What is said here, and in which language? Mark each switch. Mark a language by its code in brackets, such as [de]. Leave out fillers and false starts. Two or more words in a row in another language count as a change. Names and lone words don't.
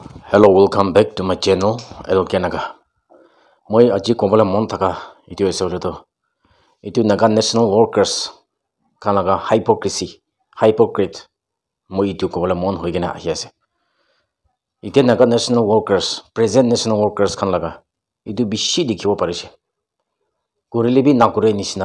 [en] Hello, welcome back to my channel, LK Naga. [nag] Moi aji kombala mon thaka itu esole to. Itu [en] Naga National Workers [nag] kalaga [en] hypocrite. [nag] Moi itu kombala mon hoigena ahi ase. Ite [en] Naga National Workers, present National Workers [nag] kalaga. Itu bishi dikhibo parise. Kurele bi nakure nisina.